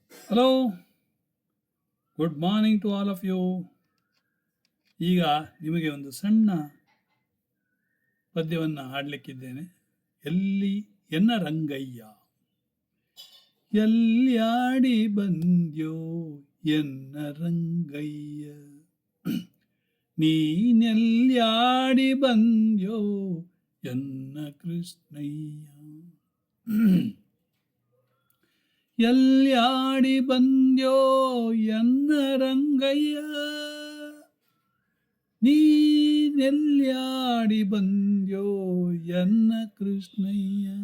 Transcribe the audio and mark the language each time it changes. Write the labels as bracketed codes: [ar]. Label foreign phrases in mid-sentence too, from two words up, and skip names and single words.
[en] Hello, good morning to all of you. [kn] ಈಗ ನಿಮಗೆ ಒಂದು ಸಣ್ಣ ಪದ್ಯವನ್ನು ಹಾಡಲಿಕ್ಕಿದ್ದೇನೆ. ಎಲ್ಲಿ ಎನ್ನ ರಂಗಯ್ಯ, ಎಲ್ಲಿಯಾಡಿ ಬಂದ್ಯೋ ಎನ್ನ ರಂಗಯ್ಯ, ನೀನೆಲ್ಯಾಡಿ ಬಂದ್ಯೋ ಎನ್ನ ಕೃಷ್ಣಯ್ಯ, ಎಲ್ಯಾಡಿ ಬಂದ್ಯೋ ಎನ್ನ ರಂಗಯ್ಯ, ನೀನೆಲ್ಯಾಡಿ ಬಂದ್ಯೋ ಎನ್ನ ಕೃಷ್ಣಯ್ಯ,